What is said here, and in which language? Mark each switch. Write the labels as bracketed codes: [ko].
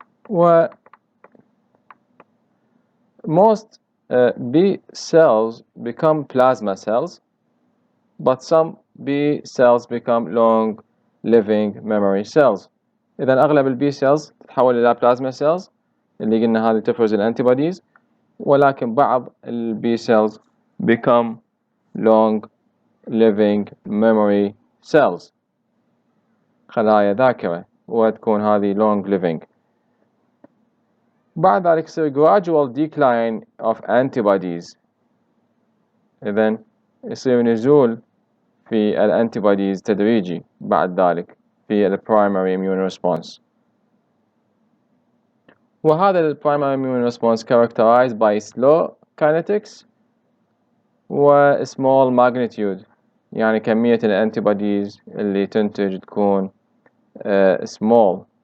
[en] و most B cells become plasma cells, but some B cells become long living memory cells. [ar] إذا أغلب ال B cells تتحول إلى plasma cells اللي قلنا هذه تفرز الانتيبوديز، ولكن بعض ال B cells [en] become long living memory cells، [ar] خلايا ذاكرة، وتكون هذه long living. بعد ذلك يصير [en] gradual decline of antibodies، [ar] إذن يصير نزول في الانتيبوديز تدريجي بعد ذلك في ال primary immune response. وهذا ال primary immune response [en] characterized by slow kinetics [ar] و small magnitude، يعني كمية الانتيبوديز اللي تنتج تكون small.